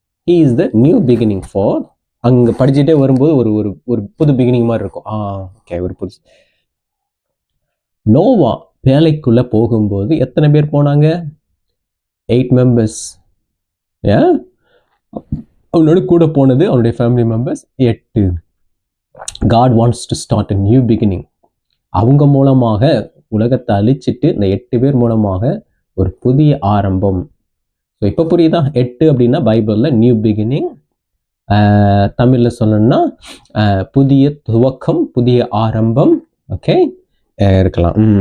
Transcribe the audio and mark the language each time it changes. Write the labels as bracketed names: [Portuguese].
[English] He is the new beginning for, [Tamil] அங்கே படிச்சுட்டே வரும்போது ஒரு ஒரு ஒரு புது பிகினிங் மாதிரி இருக்கும். ஓகே, ஒரு புது. நோவா வேலைக்குள்ள போகும்போது எத்தனை பேர் போனாங்க? 8 members. அவனோட கூட போனது அவனுடைய family members 8. [English] God wants to start a new beginning. [Tamil] அவங்க மூலமாக உலகத்தை அழிச்சிட்டு இந்த 8 பேர் மூலமாக ஒரு புதிய ஆரம்பம். ஸோ இப்போ புரியுதா? 8 அப்படின்னா பைபிளில் நியூ பிகினிங், தமிழில் சொல்லணும்னா புதிய துவக்கம், புதிய ஆரம்பம். ஓகே, இருக்கலாம்.